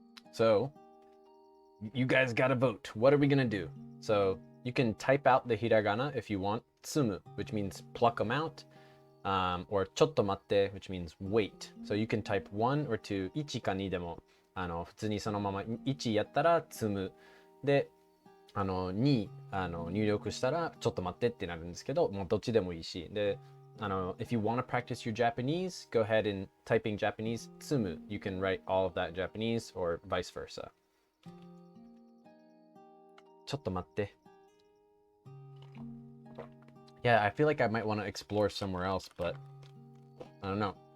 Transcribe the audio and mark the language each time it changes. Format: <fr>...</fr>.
<en>So, you guys gotta vote. What are we gonna do? So, you can type out the hiragana if you want, tsumu, which means pluck them out, or chotto matte, which means wait. So you can type 1 or 2,</en> <ja>1か2でも、普通にそのまま1やったら積む。で、2入力したらちょっと待ってってなるんですけど、もうどっちでもいいし。</ja> <en>で、if you want to practice your Japanese, go ahead and typing Japanese, 積む. You can write all of that Japanese or vice versa.</en> <ja>ちょっと待って。</ja> <en>Yeah, I feel like I might want to explore somewhere else, but I don't know.</en>